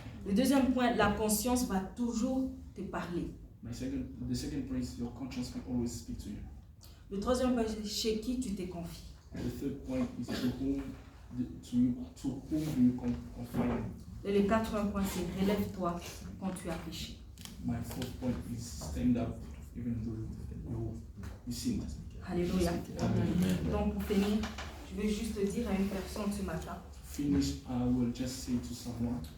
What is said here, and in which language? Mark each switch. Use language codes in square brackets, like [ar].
[fr] Le deuxième point, la conscience va toujours te parler. [en] The second point is your conscience will always speak to you. [fr] Le troisième point, c'est chez qui tu te confies. [en] The third point is to whom do you confide. [fr] Et le quatrième point, c'est relève-toi quand tu as péché. [en] My fourth point is stand up even though you sinned. [fr] Alléluia. Donc pour finir, je vais juste dire à une personne ce matin. [en] Finish, I will just say to someone.